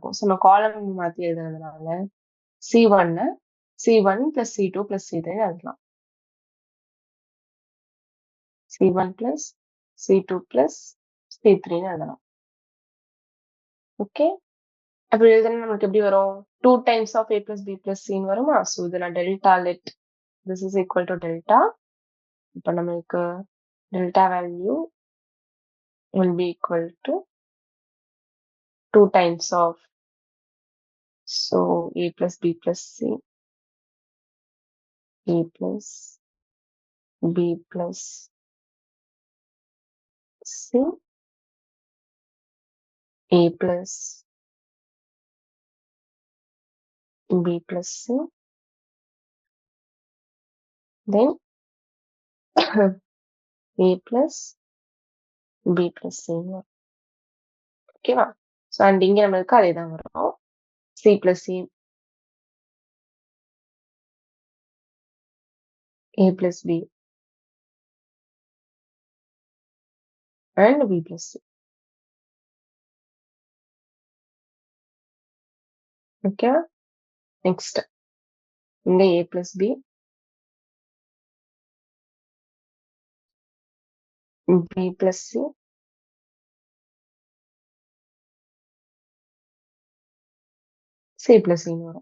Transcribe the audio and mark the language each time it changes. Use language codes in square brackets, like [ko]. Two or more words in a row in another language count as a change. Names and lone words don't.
[ta] ஸோ நம்ம காலம் மாத்தி எழுதுறதுனால [en] C1 plus C2 plus C3 [ta] எழுதலாம். [en] C1 plus C2 plus C3 [ta] எழுதலாம். ஓகே. அப்படி எழுதுனா நமக்கு எப்படி வரும்? [en] 2 times of A plus B plus C [ta] வருமா? ஸோ இதை நான் [en] delta let this is equal to delta. [ta] இப்போ நம்மளுக்கு டெல்டா வேல்யூ [en] will be equal to 2 times of so A plus B plus C, A plus B plus C, A plus B plus C, then A plus B plus C. [ta] ஓகேவா? ஸோ அண்ட் இங்க நம்மளுக்கு அதே தான் வரும். [en] C plus C, A plus B and B plus C. [ta] ஓகேவா? நெக்ஸ்ட் இங்க [en] A plus B, B plus C. C plus Cன்னு வரும்.